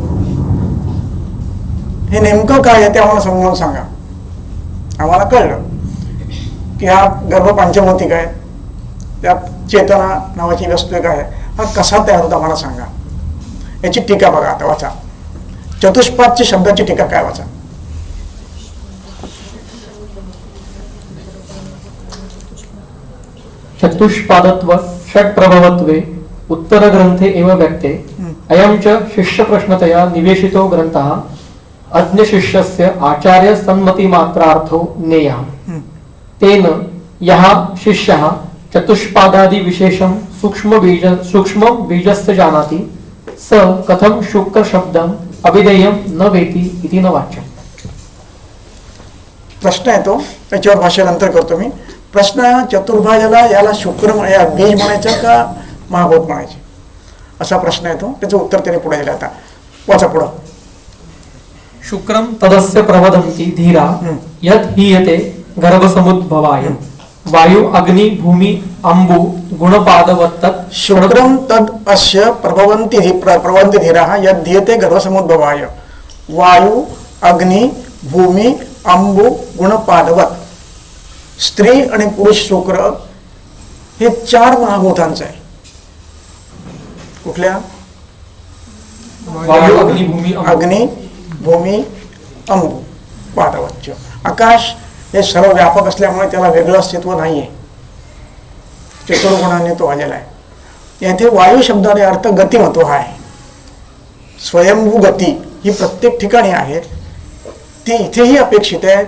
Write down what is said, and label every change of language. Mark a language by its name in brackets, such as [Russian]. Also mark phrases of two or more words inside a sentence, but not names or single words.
[Marathi] हे नेमकं काय आहे ते आम्हाला समजावून सांगा. आम्हाला कळलं की हा गर्भ पंचभौतिक आहे, त्यात चेतना नावाची वस्तू एक आहे. हा कसा तयार होता आम्हाला सांगा. याची टीका बघा. आता वाचा चतुष्पादची शब्दाची टीका काय वाचा. [Sanskrit] चतुष्पादत्व षट्प्रभवत्वे उत्तर ग्रंथे एव व्यक्ते अयं च शिष्य प्रश्नतया निवेशितो ग्रंथः अज्ञ शिष्यस्य आचार्य सम्मति मात्रार्थो नेयः. तेन यः शिष्यः चतुष्पादादि विशेषं सूक्ष्म बीजस्य जानाति स कथं शुक्र शब्दम् अभिधेयं न वेति इति न वाच्यम्. [Marathi] प्रश्न आहे तो, त्याच्यावर भाष्य नंतर करतो मी. प्रश्न चतुर्भाजाला याला शुक्र बीज म्हणायचं का महाभूत म्हणायचे असा प्रश्न आहे तो. त्याचं उत्तर त्याने पुढे दिलं. आता वाचा पुढं. [Sanskrit] शुक्रम तदस्य प्रवदन्ति धीरा यत् हीयते गर्भसमुद्भवाय वायु अग्नि भूमि अंबु गुणपादवत्तत्. शुक्रम तद अस्य प्रभवन्ति धीराः यत् हीयते गर्भसमुद्भवाय वायु अग्नि भूमि अंबु गुणपादवत. [Marathi] स्त्री आणि पुरुष शुक्र हे 4 महाभूतांचं आहे. कुठल्या? [Sanskrit] वायु अग्नि भूमि अग्नि भूमी अंबु पादवच्च. [Marathi] आकाश हे सर्व व्यापक असल्यामुळे त्याला वेगळं अस्तित्व नाही आहे. चतुर्गुणाने तो आलेला आहे. येथे वायू शब्दाने अर्थ गतिमत्व हा आहे. स्वयंभू गती ही प्रत्येक ठिकाणी आहे, ती इथेही अपेक्षित आहे.